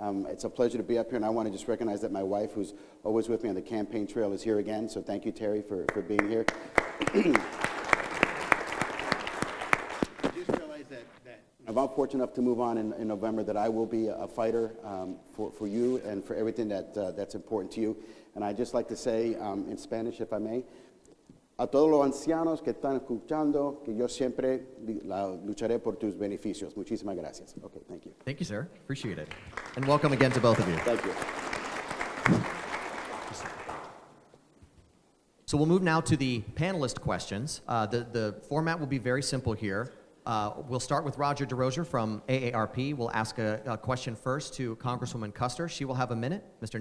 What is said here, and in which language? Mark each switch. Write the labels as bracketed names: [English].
[English] It's a pleasure to be up here, and I want to just recognize that my wife, who's always with me on the campaign trail, is here again, so thank you, Terry, for being here. I just realized that if I'm fortunate enough to move on in November, that I will be a fighter for you and for everything that's important to you. And I'd just like to say in Spanish, if I may, [Spanish] a todos los ancianos que están escuchando, que yo siempre lucharé por tus beneficios. Muchísimas gracias. [English] Okay, thank you. Thank you, sir. Appreciate it. And welcome again to both of you. Thank you. So we'll move now to the panelist questions. The format will be very simple here. We'll start with Roger DeRozier from AARP. We'll ask a question first to Congresswoman Kuster. She will have a minute. Mr.